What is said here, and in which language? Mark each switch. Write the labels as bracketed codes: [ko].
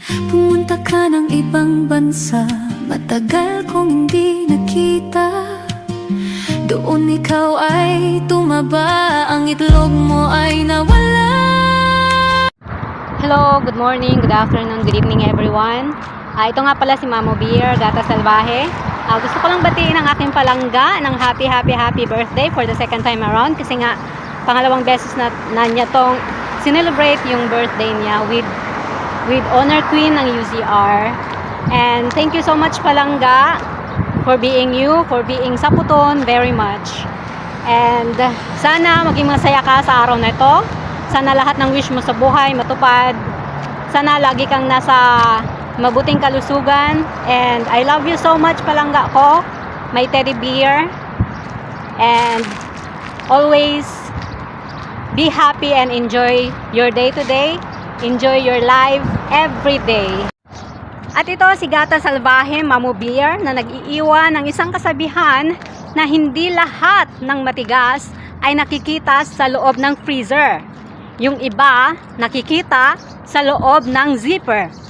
[tl] Pumunta ka ng ibang bansa, matagal kong hindi nakita. Doon ikaw ay tumaba, ang itlog mo ay nawala. [en] Hello, good morning, good afternoon, good evening everyone. [tl] Ito nga pala si Mamo Beer, Gata Salvaje. Gusto ko lang batiin ang aking palangga ng [en] happy birthday for the second time around. [tl] Kasi nga, pangalawang beses na niya tong sinelebrate yung birthday niya with Honor Queen ng UCR. [en] And thank you so much palangga for being you, for being Saputon very much. [tl] And sana maging masaya ka sa araw na ito. Sana lahat ng wish mo sa buhay matupad. Sana lagi kang nasa mabuting kalusugan. [en] And I love you so much palangga ko, my teddy bear. And always be happy and enjoy your day today. Enjoy your life every day. [tl] At ito si Gata Salvaje, Mamo Beer, na nag-iiwan ng isang kasabihan na hindi lahat ng matigas ay nakikita sa loob ng freezer. Yung iba nakikita sa loob ng zipper.